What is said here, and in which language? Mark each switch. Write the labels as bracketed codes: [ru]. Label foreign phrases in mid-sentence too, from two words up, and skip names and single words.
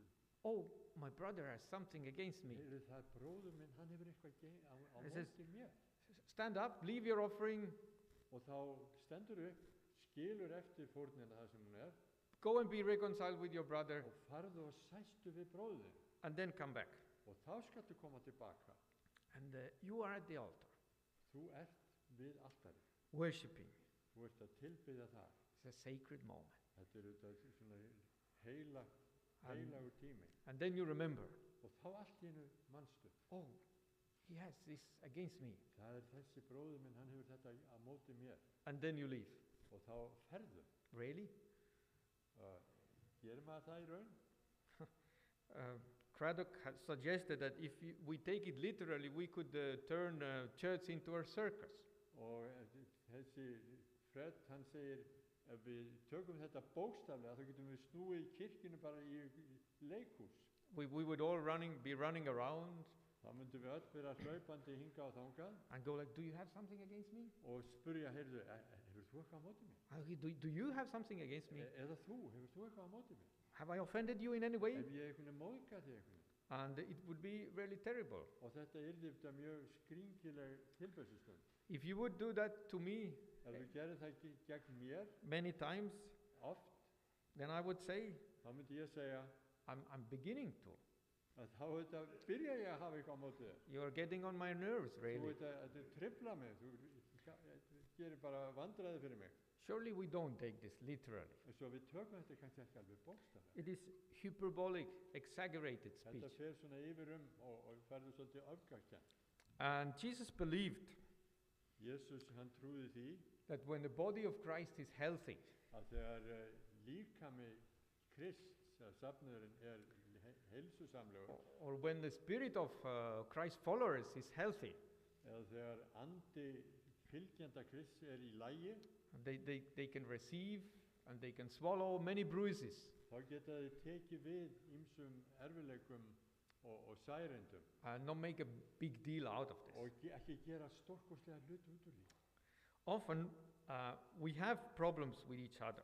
[en] oh, my brother has something against me. [is] heyrðu, það bróður minn, hann hefur eitthvað á [en] It says- [is] móti mér. [en] Stand up, leave your offering, [is] Og þá stendur upp, skilur eftir fórnina það sem hún [en] go and be reconciled with your brother, [is] og farðu og sæstu við bróðin. [en] and then come back. [is] Og þá skaltu koma tilbaka. [en] And you are at the altar, [is] Þú ert við altarið. [en] worshiping. [is] Þú ert að tilbyðja það. [en] It's a sacred moment. [is] Þetta er auðvitað svona heilagur tími. [en] And then you remember, [is] Og þá allt í einu manstu. [en] oh, he has this against me. [is] Það er þessi bróður minn, hann hefur þetta á móti mér. [en] And then you leave. [is] Og þá ferðu. [en] Really? [is] Gerir maður það í raun? [en] Craddock had suggested that if we take it literally, we could turn church into a circus. [is] Og þessi Fred, hann segir, ef við tökum þetta bókstaflega, þá getum við snúið kirkjunu bara í leikhús. [en] We would all be running around [is] Þá myndum við öll vera hlaupandi hingað og þangað [en] and go like, do you have something against me? [is] og spurja, heyrðu, hefur þú eitthvað á móti mér? [en] Do you have something against me? [is] Eða hefur þú eitthvað á móti mér? [en] Have I offended you in any way? [is] Ef ég einhvern veginn móðgað þig einhvern veginn? [en] And it would be really terrible. [is] Og þetta yrði þetta mjög skringileg tilbærsustund. [en] If you would do that to me [is] Ef þú gerir það gegn mér [en] many times, [is] oft, [en] then I would say, [is] þá myndi ég segja [en] I'm beginning to. [is] að þá þetta byrja ég að hafa eitthvað á móti þér. [en] You're getting on my nerves, [is] Þú [en] really. [is] veit að þetta tripla mig, þú gerir bara vandræði fyrir mig. [en] Surely we don't take this literally. [is] En svo við tökum þetta kannski ekki alveg bókstaflega. [en] It is hyperbolic, exaggerated speech. [is] Þetta fer svona yfir og ferður svolítið öfgakent. [en] And Jesus believed [is] Jesús, hann trúði því [en] that when the body of Christ is healthy, [is] að þegar líkami Krists, eða safnaðurinn heilsusamlegur, [en] or when the spirit of Christ followers is healthy, [is] eða þegar andi fylgjenda Krists í lagi, [en] they can receive and they can swallow many bruises [is] þá geta þeir tekið við ýmsum erfileikum og særendum [en] and not make a big deal out of this. [is] og ekki gera stórkostlega hlut út úr því. [en] Often we have problems with each other,